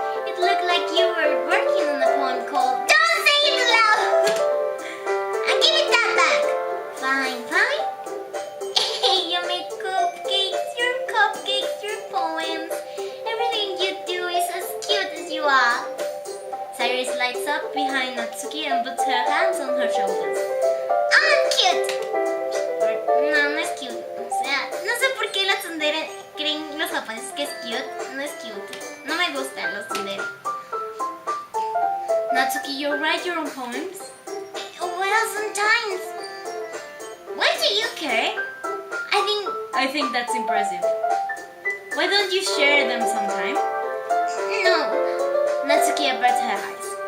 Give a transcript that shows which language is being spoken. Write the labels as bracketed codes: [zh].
[en] It looked like you were working on a poem called Don't Say It Loud! And give it that back! Fine. You made cupcakes, your poems. Everything you do is as cute as you are. Cyrus lights up behind Natsuki and puts her hands on her shoulders. I'm cute! [es] No es cute. O sea, no sé por qué la tsundere creen los japoneses que es cute. No es cute. No me gustan los tsundere. [en] Natsuki, you write your own poems? Well, sometimes. Why do you care? I think that's impressive. Why don't you share them sometime? No. Natsuki averts her eyes.